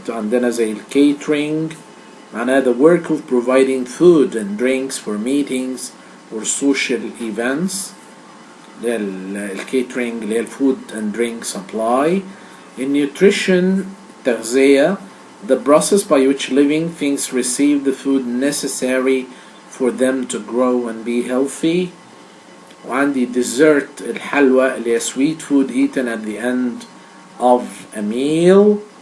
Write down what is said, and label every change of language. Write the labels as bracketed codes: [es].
[ar] عندنا زي الكيترينج، معناها [en] the work of providing food and drinks for meetings or social events. [ar] ده الكيترينج اللي هي الفود [en] and drink supply. [ar] النيوتريشن تغذية، [en] the process by which living things receive the food necessary for them to grow and be healthy. وعندي dessert [ar] الحلوى اللي هي [en] sweet food eaten at the end of a meal.